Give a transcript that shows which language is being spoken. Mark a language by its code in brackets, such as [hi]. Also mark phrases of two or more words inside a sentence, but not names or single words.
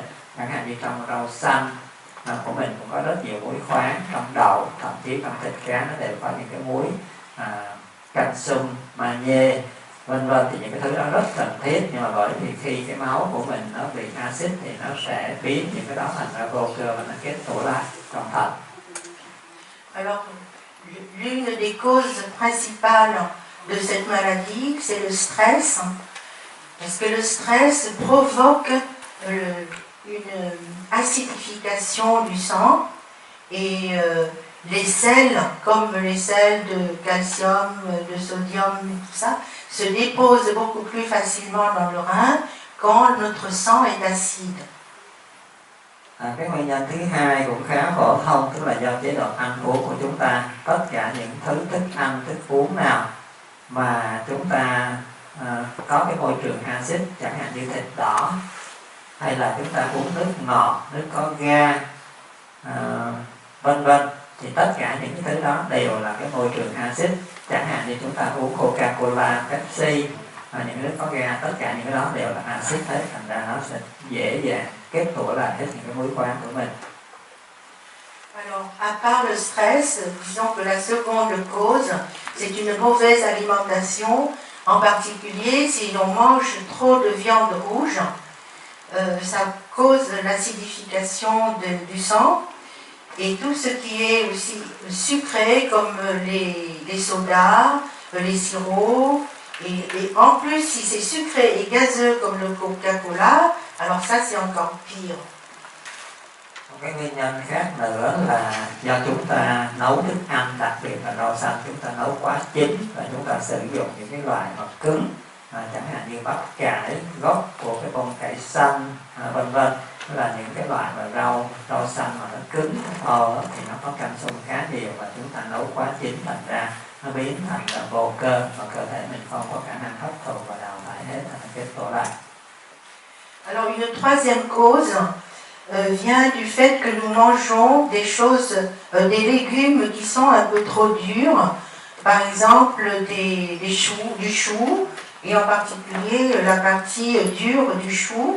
[vi] Chẳng hạn như trong rau xanh của mình cũng có rất nhiều muối khoáng, trong đậu, thậm chí trong thịt cá nó đều có những cái muối calcium, magie, vân vân, thì những cái thứ đó rất cần thiết. Nhưng mà bởi vì khi cái máu của mình nó bị axit thì nó sẽ biến những cái đó thành ra vô cơ và nó kết tủa lại trong thận. [fr] Alors, l'une des causes principales de cette maladie, c'est le stress, parce que le stress provoque une acidification du sang et les sels, comme les sels de calcium, de sodium, tout ça, se déposent beaucoup plus facilement dans le rein quand notre sang est acide. [vi] Cái nguyên nhân thứ hai cũng khá phổ thông, tức là do chế độ ăn uống của chúng ta. Tất cả những thứ thức ăn, thức uống nào mà chúng ta có cái môi trường axit, chẳng hạn như thịt đỏ, hay là chúng ta uống nước ngọt, nước có ga, vân vân, thì tất cả những cái thứ đó đều là cái môi trường axit. Chẳng hạn như chúng ta uống Coca-Cola, Pepsi, những nước có ga, tất cả những cái đó đều là axit hết, thành ra nó sẽ dễ dàng kết tủa lại hết những cái muối khoáng của mình. [fr] Alors, à part le stress, disons que la seconde cause, c'est une mauvaise alimentation, en particulier si l'on mange trop de viande rouge, ça cause l'acidification du sang, et tout ce qui est aussi sucré, comme les sodas, les sirops, et en plus, si c'est sucré et gazeux comme le Coca-Cola, alors ça c'est encore pire. [vi] Một cái nguyên nhân khác nữa là do chúng ta nấu thức ăn, đặc biệt là rau xanh, chúng ta nấu quá chín và chúng ta sử dụng những cái loại mà cứng, chẳng hạn như bắp cải, gốc của cái bông cải xanh, vân vân, là những cái loại mà rau xanh mà nó cứng thì nó có canxi khá nhiều, và chúng ta nấu quá chín thành ra nó biến thành là vô cơ và cơ thể mình không có khả năng hấp thụ và đào thải hết, nó kết tủa lại. [fr] Alors une troisième cause vient du fait que nous mangeons des choses, des légumes qui sont un peu trop durs, par exemple du chou, et en particulier la partie dure du chou.